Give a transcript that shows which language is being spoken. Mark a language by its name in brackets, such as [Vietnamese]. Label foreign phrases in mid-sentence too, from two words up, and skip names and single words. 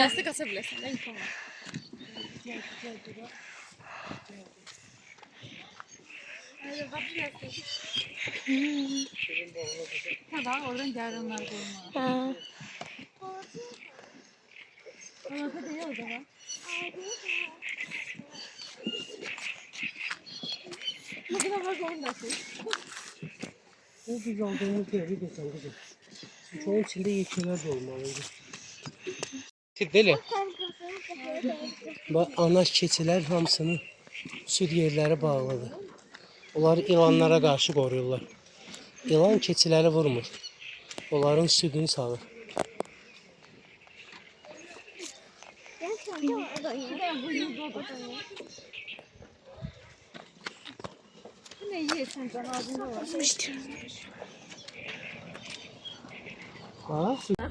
[Azerbaijani] gəlsə qaça bilərsən də imkan var. Ha da oradan gəlir onlar qoymağa. Ha. Orada deyil o zaman. [Turkish] Bu kadar bak onu da şey. Bu biz aldığımız yeri geçen kızım. Çoğun içinde yeşiller de olmalıydı. Böyle. Bak [Azerbaijani] ana keçilər hamısını süd yerləri bağlıdır. Onları ilanlara qarşı qoruyurlar. İlan keçiləri vurmur. Onların südünü sağır. [Turkish] Bu ne yiyorsun can ağzında var. [Azerbaijani] Ha?